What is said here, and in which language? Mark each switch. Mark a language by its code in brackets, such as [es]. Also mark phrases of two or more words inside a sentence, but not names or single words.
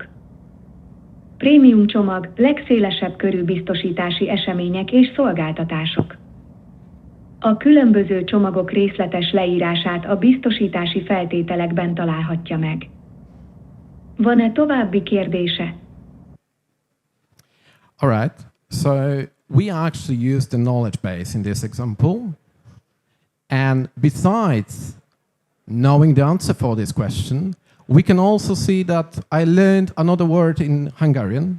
[hu] Prémium csomag, legszélesebb körű biztosítási események és szolgáltatások. A különböző csomagok részletes leírását a biztosítási feltételekben találhatja meg. Van-e további kérdése? [en] All right, so we actually use the knowledge base in this example. And besides knowing the answer for this question, we can also see that I learned another word in Hungarian.